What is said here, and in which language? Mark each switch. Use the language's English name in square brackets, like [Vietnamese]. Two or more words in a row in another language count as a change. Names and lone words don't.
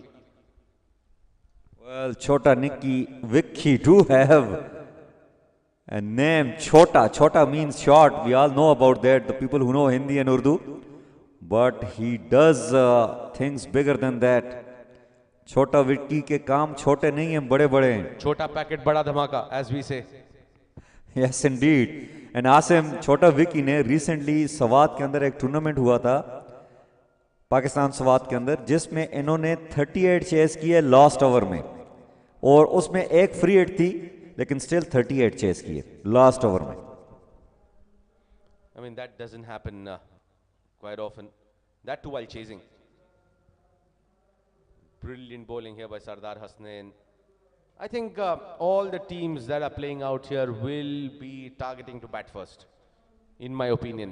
[English] Well, Chota Vicky do have a name, Chota. Chota means short. We all know about that, the people who know Hindi and Urdu. But he does things bigger than that. [Urdu] Chota Vicky کے کام چھوٹے نہیں ہیں، بڑے بڑے ہیں. چھوٹا پیکٹ، بڑا دھماکا, [English] as we say. Yes, indeed. And Asim, [Urdu] Chota Vicky نے recently سوات کے اندر ایک ٹورنامنٹ ہوا تھا پاکستان سوات کے اندر جس میں انہوں نے 38 چیس کیے [English] last over [Urdu] میں اور اس میں ایک [English] free hit [Urdu] تھی لیکن سٹل 38 چیس کیے [English] last over [Urdu] میں. [English] I mean that doesn't happen quite often. That too while chasing. Brilliant bowling here by Sardar Hasnain. I think all the teams that are playing out here will be targeting to bat first, in my opinion.